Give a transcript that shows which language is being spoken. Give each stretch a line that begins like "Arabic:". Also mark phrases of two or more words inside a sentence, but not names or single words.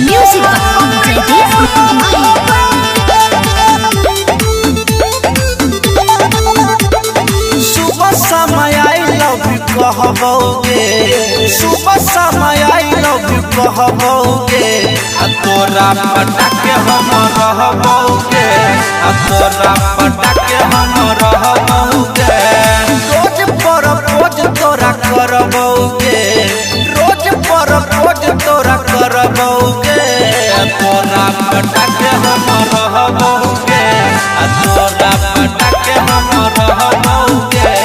English: Music by Jaideep
Magahi: सुबह समय
English: I love you
Magahi: कहबोगे, सुबह समय
English: I love you
Magahi: कहबोगे, तोरा पटाके हम रहबोगे, तोरा पटाके हम रहबोगे। रोज प्रपोज तोरा करबोगे, रोज प्रपोज तोरा करबोगे, तोरा पटाके हम रहबोगे, तोरा पटाके हम रहबोगे।